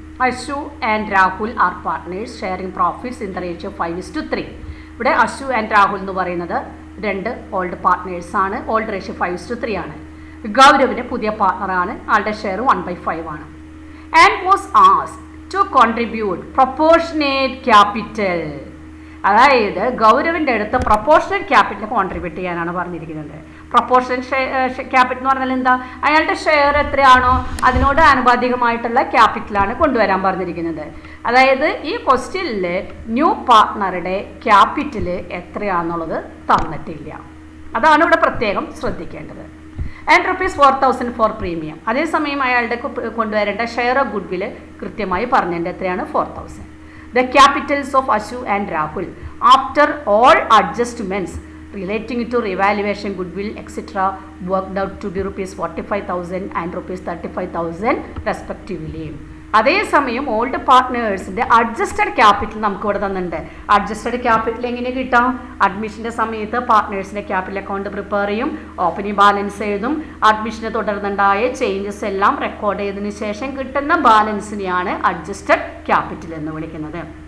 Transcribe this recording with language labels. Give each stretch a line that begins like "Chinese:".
English: Ashu and Rahul are partners sharing profits in the ratio 5:3.
Malayalam: ഇവിടെ Ashu and Rahul എന്ന് പറയുന്നത് 2 old partners ആണ്. Old ratio 5:3 ആണ്. ഗൗരവിൻ്റെ പുതിയ പാർട്ട്ണറാണ്. ആളുടെ ഷെയർ 1/5 ആണ്.
English: And was asked to contribute proportionate capital.
Malayalam: അതായത് ഗൗരവിൻ്റെ അടുത്ത് പ്രൊപ്പോർഷണൽ ക്യാപിറ്റൽ കോൺട്രിബ്യൂട്ട് ചെയ്യാനാണ് പറഞ്ഞിരിക്കുന്നത്. പ്രൊപ്പോർഷണൽ ക്യാപിറ്റൽ എന്ന് പറഞ്ഞാൽ എന്താ? അയാളുടെ ഷെയർ എത്രയാണോ അതിനോട് ആനുപാതികമായിട്ടുള്ള ക്യാപിറ്റലാണ് കൊണ്ടുവരാൻ പറഞ്ഞിരിക്കുന്നത്. അതായത് ഈ ക്വസ്റ്റ്യനിൽ ന്യൂ പാർട്ട്ണറുടെ ക്യാപിറ്റൽ എത്രയാണെന്നുള്ളത് തന്നിട്ടില്ല. അതാണ് ഇവിടെ പ്രത്യേകം ശ്രദ്ധിക്കേണ്ടത്.
English: And ₹4,000 for premium.
Malayalam: അതേസമയം അയാളുടെ കൊണ്ടുവരേണ്ട ഷെയർ ഓഫ് ഗുഡ് വില് കൃത്യമായി പറഞ്ഞതിൻ്റെ എത്രയാണ്? 4,000.
English: The capitals of Ashu and Rahul after all adjustments relating to revaluation, goodwill, etc. worked out to be ₹45,000 and ₹35,000 respectively.
Malayalam: അതേസമയം ഓൾഡ് പാർട്ട്നേഴ്സിൻ്റെ അഡ്ജസ്റ്റഡ് ക്യാപിറ്റൽ നമുക്ക് ഇവിടെ തന്നിട്ടുണ്ട്. അഡ്ജസ്റ്റഡ് ക്യാപിറ്റൽ എങ്ങനെ കിട്ടാം? അഡ്മിഷൻ്റെ സമയത്ത് പാർട്ട്നേഴ്സിൻ്റെ ക്യാപിറ്റൽ അക്കൗണ്ട് പ്രിപ്പയർ ചെയ്യും, ഓപ്പണിംഗ് ബാലൻസ് എഴുതും, അഡ്മിഷന് തുടർന്നുണ്ടായ ചേഞ്ചസ് എല്ലാം റെക്കോർഡ് ചെയ്തതിന് ശേഷം കിട്ടുന്ന ബാലൻസിനെയാണ് അഡ്ജസ്റ്റഡ് ക്യാപിറ്റൽ എന്ന് വിളിക്കുന്നത്.